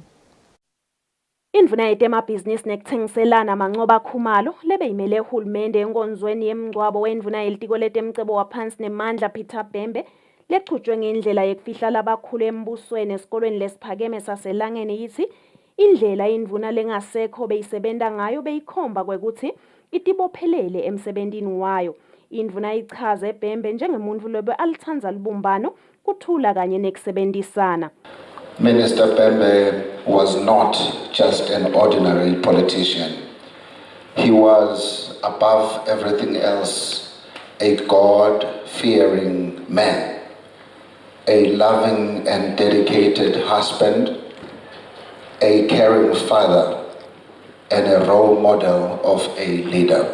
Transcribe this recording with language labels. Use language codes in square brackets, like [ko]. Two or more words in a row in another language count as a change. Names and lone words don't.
[ss] Indvuna yetemabhizinisi nekuthengiselana Manxoba Khumalo lebeyimele uhulumende enkonzweni yemgcwabo wendvuna yelitiko letemcebo waphansi nemandla Peter Bhembe lechutshwe ngendlela yokufihla labakhulu embusweni esikolweni lesiphakeme saselangeni. Yithi indlela indvuna lengasekho beyisebenta ngayo beyikhomba kwekuthi itibophelele emsebentini wayo. Indvuna ichaze Bhembe njengemuntfu lobe alitsandza lubumbano kuthula kanye nekusebenzisana. [en] Minister Bhembe was not just an ordinary politician. He was, above everything else, a God-fearing man, a loving and dedicated husband, a caring father, and a role model of a leader.